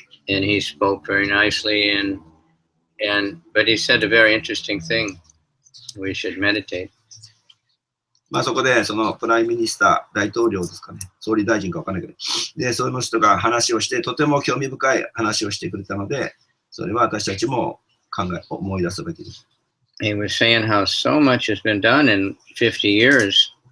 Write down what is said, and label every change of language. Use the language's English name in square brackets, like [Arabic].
[English] And he spoke very nicely, but he said a very interesting thing. We should meditate. [Japanese] まあそこでそのプライムミニスター、大統領ですかね、総理大臣かわかんないけど、で、その人が話をして、とても興味深い話をしてくれたので、それは私たちも思い出すべきです。 [English] He was saying how so much has been done in 50 years.